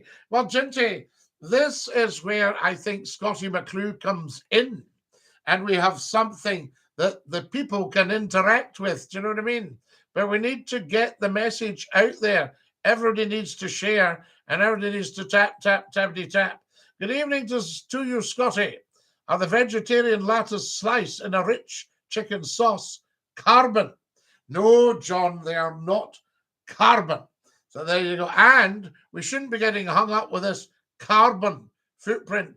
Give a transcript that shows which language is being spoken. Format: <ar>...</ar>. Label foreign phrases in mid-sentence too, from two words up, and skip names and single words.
<en>Well, Ginty, this is where I think Scottie McClue comes in, and we have something that the people can interact with. Do you know what I mean? But we need to get the message out there. Everybody needs to share, and everybody needs to tap, tap, tappity, tap. Good evening to you, Scotty. Are the vegetarian lattice slice in a rich chicken sauce carbon? No, John, they are not carbon. So there you go. And we shouldn't be getting hung up with this carbon footprint.</en>